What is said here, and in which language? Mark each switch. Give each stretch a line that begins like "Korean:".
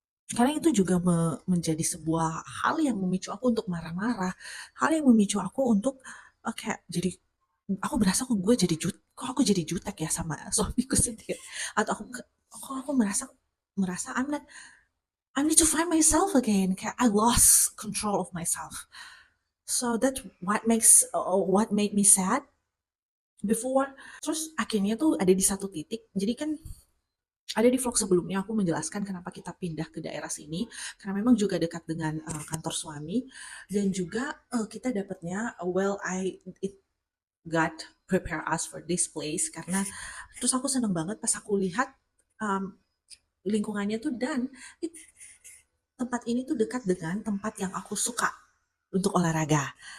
Indonesian: Karena itu juga menjadi sebuah hal yang memicu aku untuk marah-marah, hal yang memicu aku untuk kayak jadi aku berasa kok aku jadi jutek ya sama suamiku sendiri atau aku merasa merasa
English: I need to find myself again.
Indonesian: Kayak
English: I lost control of myself. So that's what made me sad before.
Indonesian: Terus akhirnya tuh ada di satu titik. Jadi kan ada di vlog sebelumnya aku menjelaskan kenapa kita pindah ke daerah sini karena memang juga dekat dengan kantor suami dan juga kita dapatnya
English: it God prepare us for this place
Indonesian: karena terus aku seneng banget pas aku lihat um, lingkungannya tuh dan tempat ini tuh dekat dengan tempat yang aku suka untuk olahraga.